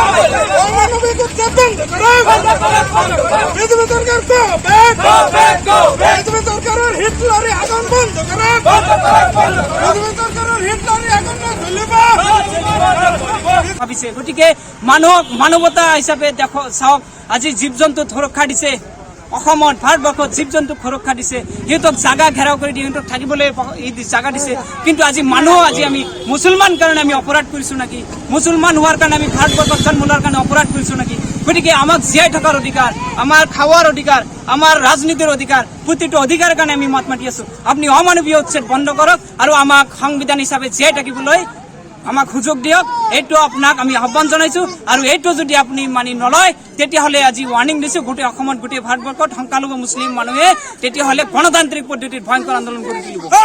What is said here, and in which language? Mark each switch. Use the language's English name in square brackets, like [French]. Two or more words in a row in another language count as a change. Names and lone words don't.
[Bangla] অমানবিক উচ্ছেদ বন্ধ করো। বিজেপি সরকার বিজেপি সরকারের হিটলারি আগুন বন্ধ করো। বিজেপি সরকারের হিটলারি আগুন [Assamese] ভাবিছে গতিকে মানৱতা হিচাপে দেখো চাওক আজি জীৱ জন্তু সুৰক্ষা দিছে অসমত ভাৰতবৰ্ষত জীৱ জন্তুক সুৰক্ষা দিছে সিহঁতক জাগা ঘেৰাও কৰি দি সিহঁতক থাকিবলৈ জাগা দিছে কিন্তু আজি মানুহ আজি আমি মুছলমান কাৰণে আমি অপৰাধ কৰিছো নেকি মুছলমান হোৱাৰ কাৰণে আমি ভাৰতবৰ্ষত জন্ম লোৱাৰ কাৰণে অপৰাধ কৰিছো নেকি গতিকে আমাক জীয়াই থকাৰ অধিকাৰ আমাৰ খাৱাৰ অধিকাৰ আমাৰ ৰাজনীতিৰ অধিকাৰ প্ৰতিটো অধিকাৰৰ কাৰণে আমি মাত মাতি আছো আপুনি অমানৱীয় উচ্ছেদ বন্ধ কৰক আৰু আমাক সংবিধান হিচাপে জীয়াই থাকিবলৈ আমাক সুযোগ দিয়ক এইটো আপোনাক আমি আহ্বান জনাইছো আৰু এইটো যদি আপুনি মানি নলয় তেতিয়াহ'লে আজি ৱাৰ্নিং দিছো গোটেই অসমত গোটেই ভাৰতবৰ্ষত সংখ্যালঘু মুছলিম মানুহে তেতিয়াহ'লে গণতান্ত্ৰিক পদ্ধতিত ভয়ংকৰ আন্দোলন কৰি তুলিব